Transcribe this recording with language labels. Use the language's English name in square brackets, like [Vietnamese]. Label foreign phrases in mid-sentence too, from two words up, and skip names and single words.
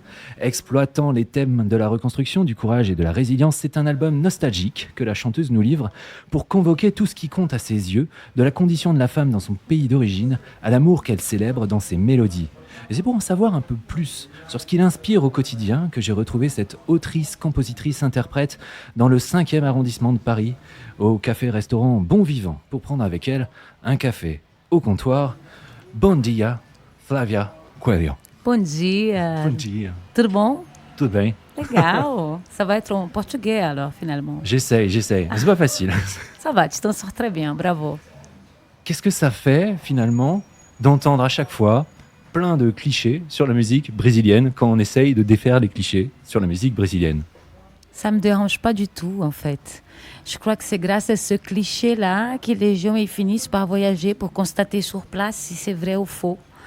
[French] Exploitant les thèmes de la reconstruction, du courage et de la résilience, c'est un album nostalgique que la chanteuse nous livre pour convoquer tout ce qui compte à ses yeux, de la condition de la femme dans son pays d'origine à l'amour qu'elle célèbre dans ses mélodies. Et c'est pour en savoir un peu plus sur ce qui l'inspire au quotidien que j'ai retrouvé cette autrice, compositrice, interprète dans le 5e arrondissement de Paris, au café-restaurant Bon Vivant, pour prendre avec elle un café au comptoir. [Portuguese] Bon dia, Flávia Coelho. Bom dia. Bon dia. Tudo bom? Tudo bem? Legal. [French] Ça va être en portugais alors finalement. J'essaye. Mais c'est pas facile. Ça va, tu t'en sors très bien, bravo. Qu'est-ce que ça fait finalement d'entendre à chaque fois plein de clichés sur la musique brésilienne quand on essaye de défaire les clichés sur la musique brésilienne? Ça me dérange pas du tout en fait. Je crois que c'est grâce à ce cliché-là que les gens ils finissent par voyager pour constater sur place si c'est vrai ou faux.